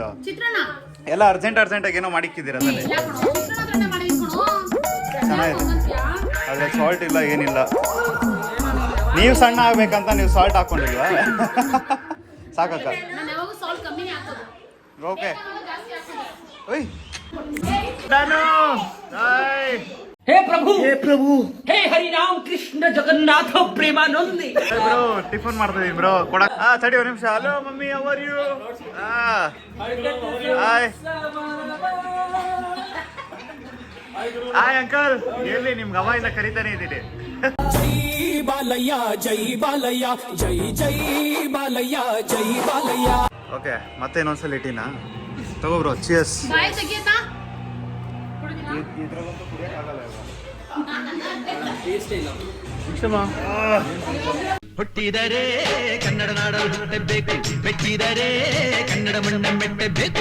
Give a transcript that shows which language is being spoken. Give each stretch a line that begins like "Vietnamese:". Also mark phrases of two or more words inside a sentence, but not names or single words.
Kannada: ಎಲ್ಲ ಅರ್ಜೆಂಟ್ ಆಗಿ ಏನೋ ಮಾಡಿಕ್ಕಿದ್ದೀರ ಅದರಲ್ಲಿ. ಚೆನ್ನಾಗಿದೆ, ಅದ್ರಲ್ಲಿ ಸಾಲ್ಟ್ ಇಲ್ಲ, ಏನಿಲ್ಲ. ನೀವು ಸಣ್ಣ ಆಗ್ಬೇಕಂತ ನೀವು ಸಾಲ್ಟ್ ಹಾಕೊಂಡಿಲ್ವಾ? ಸಾಕಕ್ಕ. ಓಕೆ.
Hindi: हे प्रभु हे हरि राम कृष्ण जगन्नाथ प्रेमानंद.
Kannada: ಬ್ರೋ ಟಿಫನ್ ಮಾಡ್ತಾ ಇದೀನಿ ಬ್ರೋ, ಕೊಡಕ್. ತಡಿ ಒಂದು ನಿಮಿಷ. ಹಲೋ ಮಮ್ಮಿ,
English: how are you?
Kannada: ಹಾಯ್ ಹಾಯ್ ಅಂಕಲ್. ಎಲ್ಲಿ ನಿಮ್ಗೆ ಅವ ಇಂದ ಕರಿತಾನೆ ಇದ್ದೀನಿ.
Telugu: जय बालಯ್ಯ जय बालಯ್ಯ जय जय बालಯ್ಯ जय बालಯ್ಯ.
Kannada: ಓಕೆ, ಮತ್ತೆ ಇನ್ನೊಂದ್ಸಲ ಇಟ್ಟಿನ ತಗೋ ಬ್ರೋ. ಚಿಯರ್ಸ್. ಹುಟ್ಟಿದರೆ ಕನ್ನಡ ನಾಡಲು ಹುಟ್ಟಬೇಕು, ಮೆಚ್ಚಿದರೆ ಕನ್ನಡ ಮಣ್ಣ ಮೆಟ್ಟಬೇಕು.